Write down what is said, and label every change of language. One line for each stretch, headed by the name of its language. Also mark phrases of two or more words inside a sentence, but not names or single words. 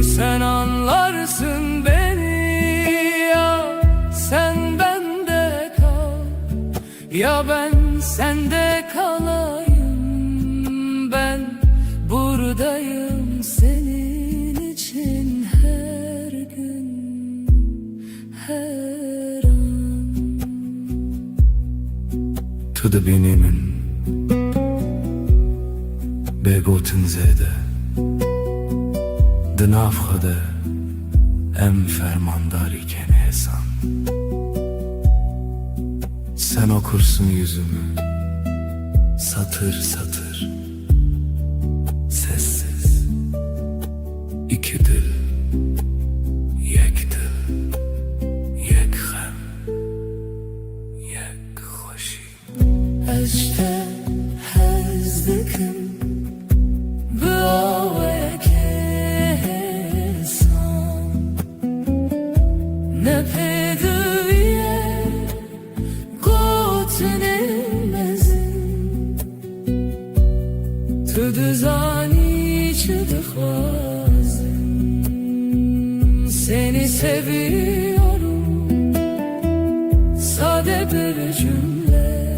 Turkish: Sen anlarsın beni, ya sen bende kal, ya ben sende kalayım. Ben buradayım senin için her gün, her an.
Kurdish: Tu dibînî bêgotin zêde, di nav xwe de em fermandarî ken hêsan.
Turkish: Sen okursun yüzümü satır satır, sessiz. İki dil,
Kurdish: yek dil, yek xem, yek hoşî. Ez te hez dikim bi aweke hêsan. Ne pêdiviye gotinên mezin. Tu dizanî çi dixwazim.
Turkish: Seni seviyorum, sade bir cümle.